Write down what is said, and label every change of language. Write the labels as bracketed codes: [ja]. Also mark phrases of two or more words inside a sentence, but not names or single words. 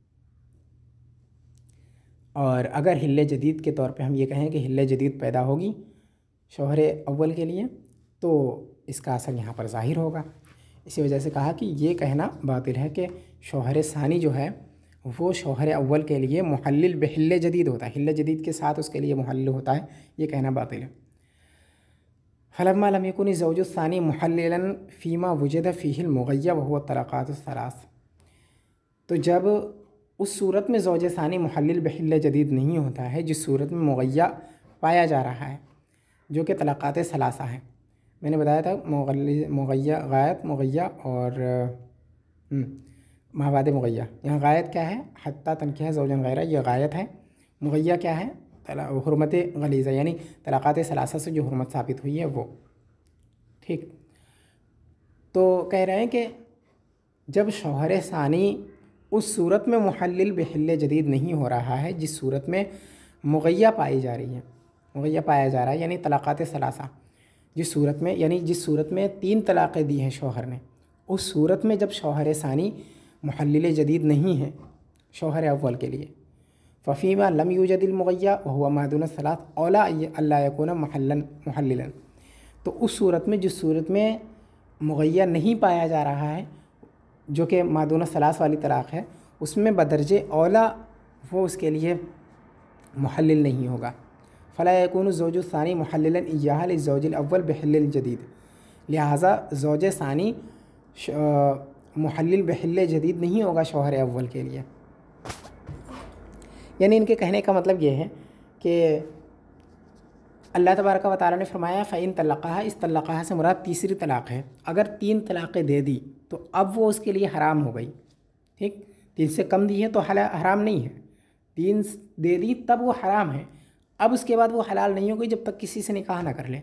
[hi] और अगर हिल्ले जदीद के तौर पे हम ये कहें कि हिल्ले जदीद पैदा होगी शौहर अव्वल के लिए, तो इसका असर यहाँ पर ज़ाहिर होगा। इसी वजह से कहा कि ये कहना बातिल है कि शौहर सानी जो है वो शौहर अव्वल के लिए मुहल्लिल बिहिल्ले जदीद होता है, हिल्ले जदीद के साथ उसके लिए मुहल्लिल होता है, ये कहना बातिल है। [ar] فلما لم يكن الزوج الثاني محللا فيما وجد فيه المغيا هو الطلقات الثلاث, [hi] तो जब उस सूरत में ज़ौज सानी मुहल्लिल बिहिल्ले जदीद नहीं होता है जिस सूरत में मुग़य्या पाया जा रहा है, जो कि तलाक़ात सलासा है। मैंने बताया था मुग़य्या, गायत मुग़य्या और माबाद मुग़य्या। यहाँ गायत क्या है? [ar] حتى تنكح زوجا غيره, [hi] ये गायत है। मुग़य्या क्या है? हुर्मत गलीज़ा, यानी तलाक़ात सलासा से जो हुर्मत साबित हुई है वो। ठीक, तो कह रहे हैं कि जब शौहर सानी उस सूरत में मुहल्लिल बिहिल्ले जदीद नहीं हो रहा है जिस सूरत में मुग़य्या पाई जा रही है, मुग़य्या पाया जा रहा है, यानी तलाक़ात सलासा, जिस सूरत में, यानी जिस सूरत में 3 तलाक़ें दी हैं शौहर ने, उस सूरत में जब शौहर सानी मुहल्लिल जदीद नहीं है शौहर अव्वल के लिए, [ar] ففيما لم يوجد المغيا وهو ما دون الثلاث أولى ألا يكون محللا, [hi] तो उस सूरत में, जिस सूरत में मुग़य्या नहीं पाया जा रहा है जो कि मा दून सलास वाली तलाक़ है, उसमें बदरजे औला वो उसके लिए मुहल्लिल नहीं होगा। [ar] فلا يكون الزوج الثاني محللا إياها للزوج الأول بالحل الجديد, [hi] लिहाजा ज़ौज सानी मुहल्लिल बिहिल्ले जदीद नहीं होगा शौहर अव्वल के लिए। यानी इनके कहने का मतलब ये है कि अल्लाह तबारक व तआला ने फरमाया [ar] فإن طلقها, [hi] इस तलक़हा से मुराद तीसरी तलाक़ है। अगर 3 तलाक़ें दे दी तो अब वो उसके लिए हराम हो गई। ठीक, 3 से कम दी है तो हराम नहीं है, 3 दे दी तब वो हराम है। अब उसके बाद वो हलाल नहीं हो गई जब तक किसी से निकाह ना कर ले।